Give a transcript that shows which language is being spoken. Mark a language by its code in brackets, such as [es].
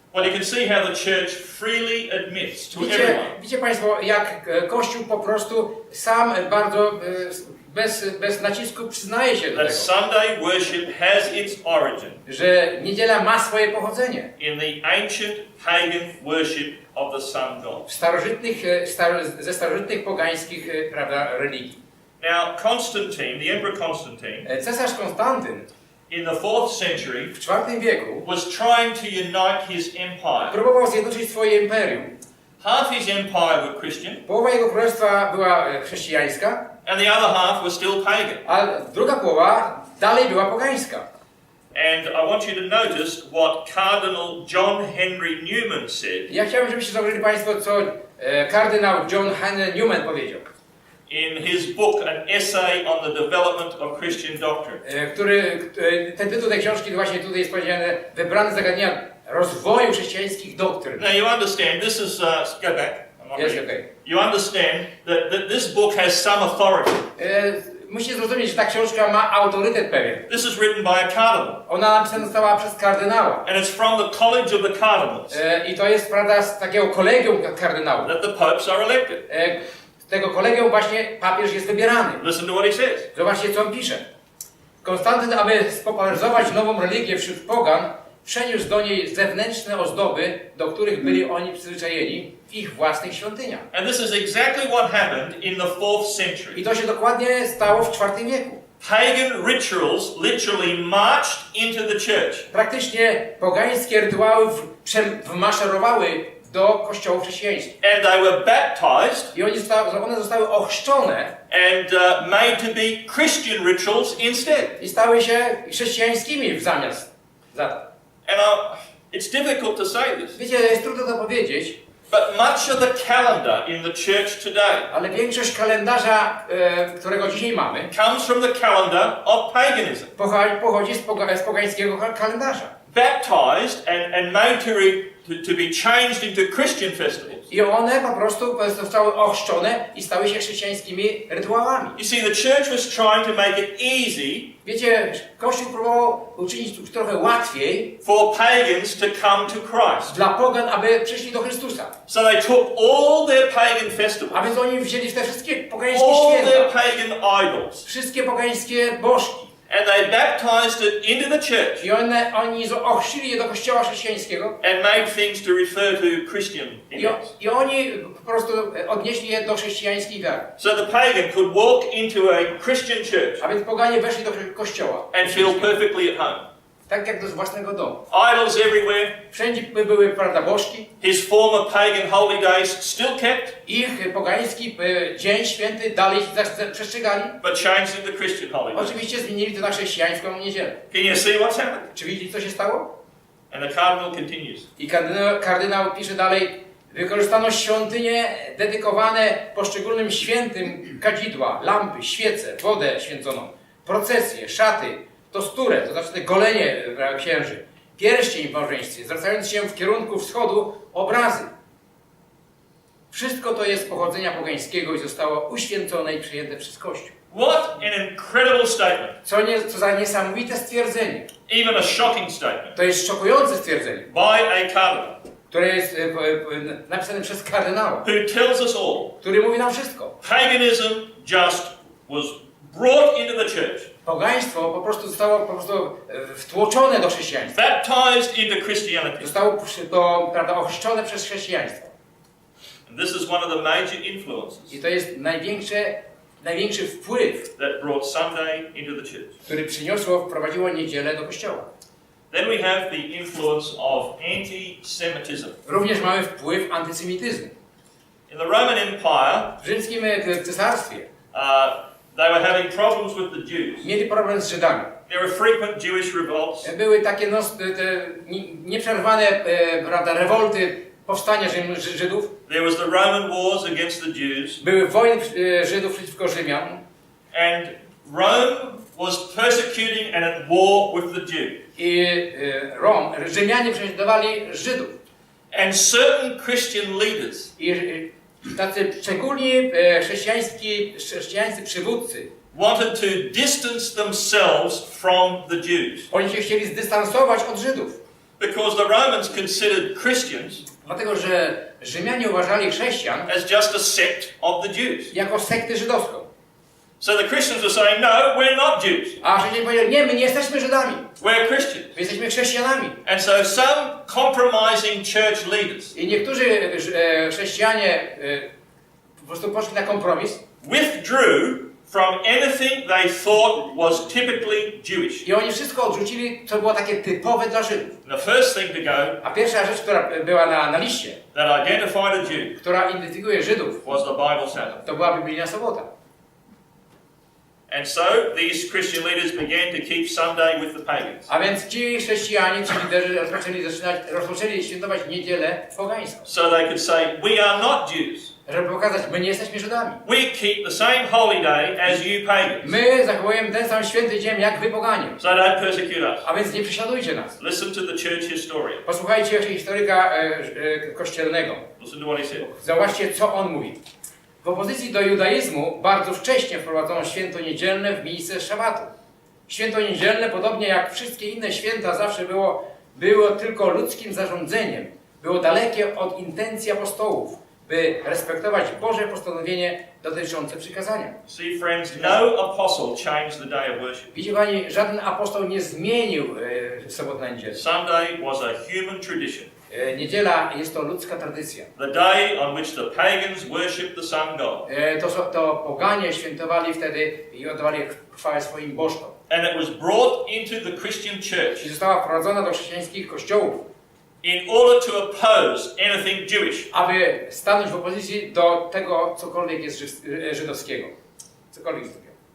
[en] Well, you can see how the church freely admits to everyone. [pl] Widzicie Państwo, jak Kościół po prostu sam bardzo bez nacisku przyznaje się do tego, [en] That Sunday worship has its origin [pl] że niedziela ma swoje pochodzenie [en] in the ancient pagan worship of the sun god. [pl] Ze starożytnych pogańskich, prawda, religii. [en] Now, Constantine, the Emperor Constantine, [pl] Cesarz Konstantyn [en] in the 4th century, [pl] w IV wieku [en] was trying to unite his empire. [pl] próbował zjednoczyć swoje imperium. [en] Half his empire were Christian, [pl] Połowa jego królestwa była chrześcijańska, [en] and the other half was still pagan. [pl] a druga połowa dalej była pogańska. [en] And I want you to notice what Cardinal John Henry Newman said [pl] Ja chciałbym, żebyście zauważyli Państwo, co kardynał John Henry Newman powiedział. [en] in his book, An Essay on the Development of Christian Doctrine. [pl] Ten tytuł tej książki właśnie tutaj jest powiedziane, wybrane zagadnienia rozwoju chrześcijańskich doktryn. [en] Now you understand, this is, go back. I'm not Yes, ready. okay. You understand that this book has some authority. [pl] Musicie zrozumieć, że ta książka ma autorytet pewien. [en] This is written by a cardinal. [pl] Ona napisana została przez kardynała. [en] And it's from the College of the Cardinals [pl] I to jest, prawda, z takiego kolegium kardynałów. [en] that the popes are elected. [pl] Z tego kolegium właśnie papież jest wybierany. [en] Listen to what he says. [pl] Zobaczcie, co on pisze. Konstantyn, aby spopularyzować nową religię wśród pogan, przeniósł do niej zewnętrzne ozdoby, do których byli oni przyzwyczajeni w ich własnych świątyniach. [en] And this is exactly what happened in the 4th century. [pl] I to się dokładnie stało w IV wieku. [en] Pagan rituals literally marched into the church. [pl] Praktycznie pogańskie rytuały wmaszerowały do kościołów chrześcijańskich. [en] And they were baptized [pl] I one zostały ochrzczone [en] and made to be Christian rituals instead. [pl] i stały się chrześcijańskimi w zamiast za to. [en] And it's difficult to say this, [pl] Wiecie, jest trudno to powiedzieć, [en] but much of the calendar in the church today [pl] ale większość kalendarza, którego dzisiaj mamy, [en] comes from the calendar of paganism. [pl] pochodzi z pogańskiego kalendarza. [en] Baptized and made to be changed into Christian festivals. [pl] I one po prostu zostały ochrzczone i stały się chrześcijańskimi rytuałami. [en] You see, the church was trying to make it easy [pl] Wiecie, Kościół próbował uczynić to trochę łatwiej [en] for pagans to come to Christ. [pl] dla pogan, aby przyszli do Chrystusa. [en] So they took all their pagan festivals, [pl] A więc oni wzięli te wszystkie pogańskie [en] all their [pl] święta, [en] pagan idols, [pl] wszystkie pogańskie bożki [en] and they baptized it into the church [pl] i oni ochrzcili je do kościoła chrześcijańskiego [en] and made things to refer to Christian events. [pl] i oni po prostu odnieśli je do chrześcijańskiej wiary. [en] So the pagan could walk into a Christian church [pl] A więc poganie weszli do kościoła. [en] and feel perfectly at home. [pl] Tak jak do własnego domu. [en] Idols everywhere, [pl] Wszędzie były, prawda, bożki. [en] his former pagan holy days still kept, [pl] Ich pogański dzień święty dalej przestrzegali. [en] but changed into Christian holy days. [pl] Oczywiście zmienili to na chrześcijańską niedzielę. [en] Can you see what's happened? [pl] Czy widzicie, co się stało? [en] And the cardinal continues. [pl] I kardynał pisze dalej. Wykorzystano świątynie dedykowane poszczególnym świętym, kadzidła, lampy, świece, wodę święconą, procesje, szaty, tosturę, to znaczy te golenie księży, pierścień w małżeństwie, zwracając się w kierunku wschodu, obrazy. Wszystko to jest pochodzenia pogańskiego i zostało uświęcone i przyjęte przez Kościół. [en] What an incredible statement. [pl] Co za niesamowite stwierdzenie. [en] Even a shocking statement [pl] To jest szokujące stwierdzenie, [en] by a cardinal [pl] które jest napisane przez kardynała, [en] who tells us all [pl] który mówi nam wszystko. [en] paganism just was brought into the church, [pl] Pogaństwo po prostu zostało wtłoczone do chrześcijaństwa. [en] baptized into Christianity. [pl] Zostało prawda, ochrzczone przez chrześcijaństwo. [en] And this is one of the major influences [pl] I to jest największe największy wpływ, [en] that brought Sunday into the church. [pl] który wprowadziło niedzielę do kościoła. [en] Then we have the influence of anti-Semitism. [pl] Również mamy wpływ antysemityzmu. [en] In the Roman Empire, [pl] W rzymskim cesarstwie [en] they were having problems with the Jews. [pl] mieli problem z Żydami. [en] There were frequent Jewish revolts. [pl] Były takie nieprzerwane prawda, rewolty, powstania Żydów. [en] There was the Roman wars against the Jews. [pl] Były wojny Żydów przeciwko Rzymianom. [en] And Rome was persecuting and at war with the Jews. [pl] I Rzymianie prześladowali Żydów. [en] And certain Christian leaders [pl] I tacy szczególni chrześcijańscy przywódcy [en] wanted to distance themselves from the Jews. [pl] oni się chcieli zdystansować od Żydów. [en] Because the Romans considered Christians [pl] Dlatego, że Rzymianie uważali chrześcijan [en] as just a sect of the Jews. [pl] jako sektę żydowską. [en] So the Christians were saying, no, we're not Jews. [pl] A chrześcijanie powiedzieli, nie, my nie jesteśmy Żydami. [en] We're Christians. [pl] My jesteśmy chrześcijanami. [en] And so some compromising church leaders [pl] I niektórzy chrześcijanie po prostu poszli na kompromis [en] withdrew from anything they thought was typically Jewish. [pl] i oni wszystko odrzucili, co było takie typowe dla Żydów. [en] The first thing to go [pl] A pierwsza rzecz, która była na liście, [en] that identified a Jew [pl] która identyfikuje Żydów, [en] was the Bible Sabbath. [pl] to była biblijna sobota. [en] And so these Christian leaders began to keep Sunday with the pagans. [pl] A więc ci chrześcijanie, ci liderzy rozpoczęli świętować niedzielę pogańską. [en] So they could say, we are not Jews. [pl] Żeby pokazać, my nie jesteśmy Żydami. [en] We keep the same holy day as you pagans. [pl] My zachowujemy ten sam święty dzień jak wy poganie. [en] So don't persecute us. [pl] A więc nie prześladujcie nas. [en] Listen to the church historian. [pl] Posłuchajcie historyka kościelnego. [en] Listen to what he said. [pl] Zauważcie, co on mówi. W opozycji do judaizmu bardzo wcześnie wprowadzono święto niedzielne w miejsce szabatu. Święto niedzielne, podobnie jak wszystkie inne święta, zawsze było tylko ludzkim zarządzeniem. Było dalekie od intencji apostołów, by respektować Boże postanowienie dotyczące przykazania. [en] See, friends, no apostle changed the day of worship. [pl] Widzicie, Pani, żaden apostoł nie zmienił soboty na niedzielę. [en] Sunday was a human tradition. [pl] Niedziela jest to ludzka tradycja. [en] The day on which the pagans worshipped the sun god. [pl] To poganie świętowali wtedy i oddawali chwałę swoim bożkom. [en] And it was brought into the Christian church [pl] I została wprowadzona do chrześcijańskich kościołów, [en] in order to oppose anything Jewish. [pl] aby stanąć w opozycji do tego, cokolwiek jest żydowskiego. Cokolwiek jest takiego.